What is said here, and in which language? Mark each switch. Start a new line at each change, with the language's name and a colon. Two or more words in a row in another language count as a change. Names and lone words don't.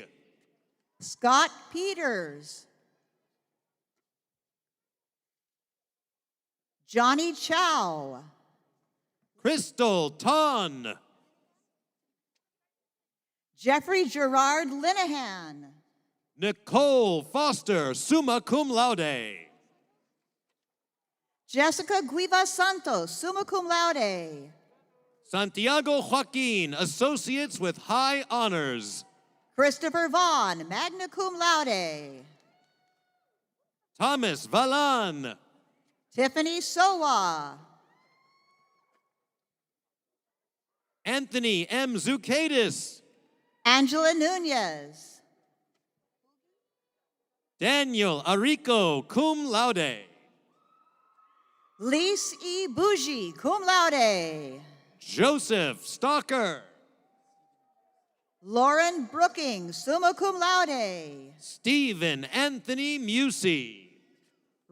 English: Scott Peters. Johnny Chow. Crystal Ton. Jeffrey Gerard Linehan. Nicole Foster,
Latin: summa cum laude.
English: Jessica Guiva Santos,
Latin: summa cum laude.
English: Santiago Joaquin, associates with high honors. Christopher Vaughn,
Latin: magna cum laude.
English: Thomas Valan. Tiffany Sowa. Anthony M. Zukadis. Angela Nunez. Daniel Arico,
Latin: cum laude.
English: Lise E. Bougie,
Latin: cum laude.
English: Joseph Stalker. Lauren Brooking,
Latin: summa cum laude.
English: Stephen Anthony Musey.